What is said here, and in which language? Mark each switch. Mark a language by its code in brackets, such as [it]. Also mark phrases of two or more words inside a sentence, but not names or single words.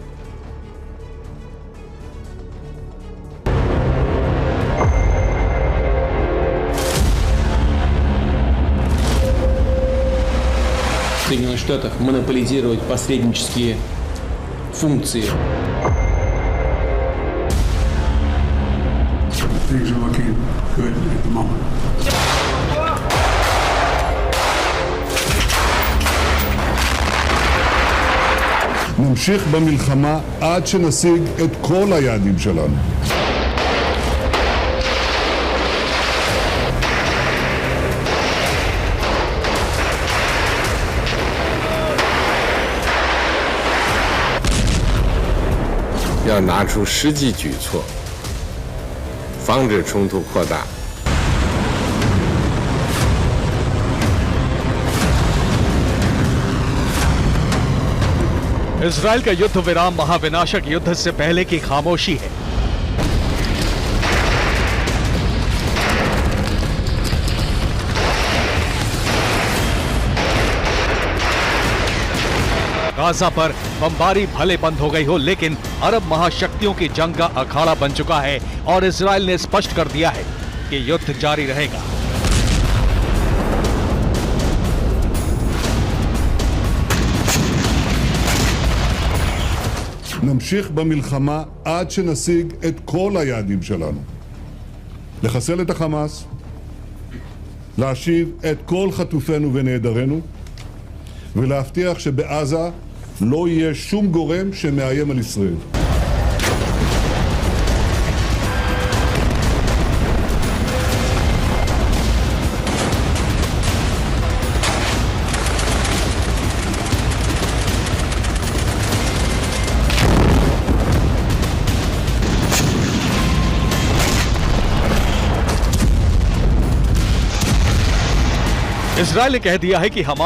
[ru] В Соединенных Штатах монополизировать посреднические функции. [en] Things are looking good at the moment. [he] נמשיך במלחמה עד שנשיג את כל היעדים שלנו. [zh] 要拿出实际举措，防止冲突扩大。 [hi] इजराइल का युद्ध विराम महाविनाशक युद्ध से पहले की खामोशी है। गाजा पर बमबारी भले बंद हो गई हो, लेकिन अरब महाशक्तियों की जंग का अखाड़ा बन चुका है और इजराइल ने स्पष्ट कर दिया है कि युद्ध जारी रहेगा। [he] נמשיך במלחמה עד שנשיג את כל היעדים שלנו. לחסל את החמאס, להשיב את כל חטופינו ונעדרינו, ולהבטיח שבעזה לא יהיה שום גורם שמאיים על ישראל. [hi] इजराइल ने कह दिया है कि हमास